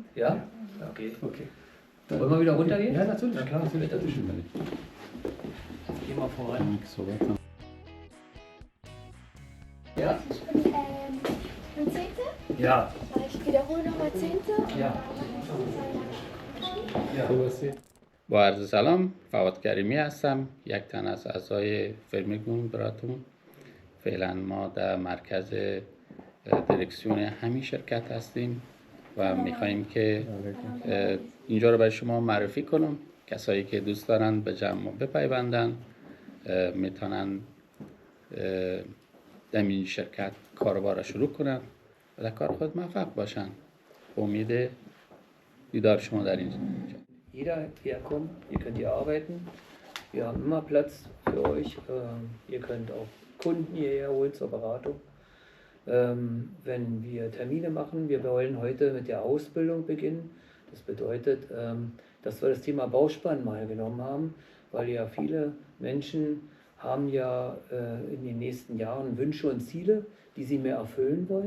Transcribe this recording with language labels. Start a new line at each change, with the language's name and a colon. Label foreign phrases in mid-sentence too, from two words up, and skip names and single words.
German: Ja? Okay. Okay. Wollen wir wieder runtergehen? Ja, natürlich. Na klar, Natürlich. Geh mal voran. Ja? Ich bin Zehnte. Ja. Ich wiederhole nochmal Zehnte. Ja.
Persian: با عرض سلام، فواد کریمی هستم، یک تن از اعضای فرمیگون براتون. فعلا ما در مرکز دیرکسیون همین شرکت هستیم و میخواییم که اینجا رو برای شما معرفی کنم. کسایی که دوست دارن به جمع ما بپیوندن میتونن در این شرکت کاربار را شروع کنن و در کار خود موفق باشن. امید دیدار شما در اینجا.
German: Jeder herkommt, ihr könnt hier arbeiten. Wir haben immer Platz für euch. Ihr könnt auch Kunden hierher holen zur Beratung. Wenn wir Termine machen, wir wollen heute mit der Ausbildung beginnen. Das bedeutet, dass wir das Thema Bauspann mal genommen haben, weil ja viele Menschen haben ja in den nächsten Jahren Wünsche und Ziele, die sie mehr erfüllen wollen.